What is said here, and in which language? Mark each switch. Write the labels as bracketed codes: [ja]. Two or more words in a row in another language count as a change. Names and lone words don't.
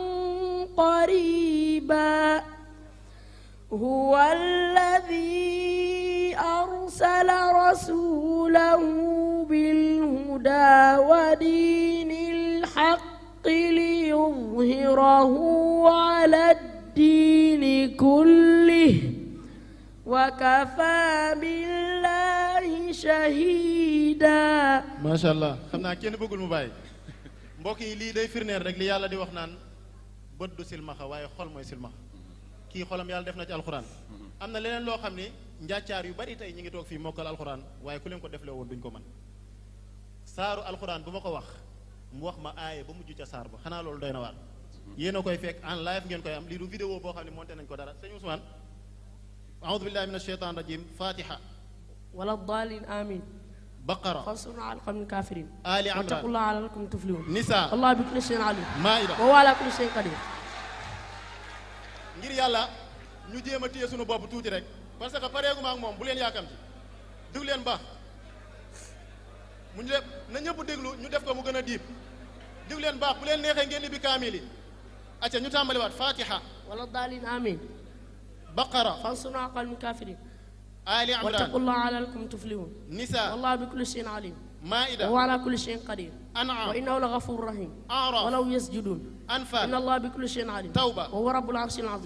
[ar] قريبا هو الذي أرسل رسوله بالهدى ودين الحق ليظهره على الدين كله وكفى بالله شهيدا. ما شاء الله [wo] xam naa kenn bëggul mu bàyyi mbokk yi lii day firneel rek li yàlla di wax naan bët du silmaxa waaye xol mooy silmaxa kii xolam yàlla def na ci alxuraan am na leneen loo xam ne njàccaar yu bari tey ñi ngi toog fii mokkal alxuraan waaye ku leen ko deflee woon duñ ko mën saaru alxuraan bu ma ko wax mu wax ma aaye ba mujj ca saar ba xanaa loolu doy na waar yéen a koy fekk [fr] en live [wo] ngeen koy am lii du vidéo boo xam ne monté nañ ko dara sëñ Ousmane [ar] أعوذ بالله من الشيطان الرجيم [wo] fatiha [ar] ولا الضالين آمين بقرة فانصرنا على القوم الكافرين آل عمران واتقوا الله لعلكم تفلحون نساء الله بكل شيء عليم مائدة وهو على كل شيء قدير. [wo] ngir yàlla ñu jéem a téye sunu bopp tuuti rek [fr] parce que [wo] pareeguma ak moom bu leen yaakamti déglu leen baax mu ñu def na ñëpp déglu ñu def ko mu gën a diib déglu leen baax bu leen neexee ngeen ibbi kaamil yi acca ñu tàmbaliwaat fatiha [ar] ولا الضالين آمين baqara فانصرنا على القوم الكافرين ali واتقوا imran الله لعلكم تفلحون nisa والله بكل شيء عليم maida وهو على كل شيء قدير an'am وإنه لغفور رحيم a'raf ولو يسجدون إن anfal الله بكل شيء عليم توبة وهو رب العرش العظيم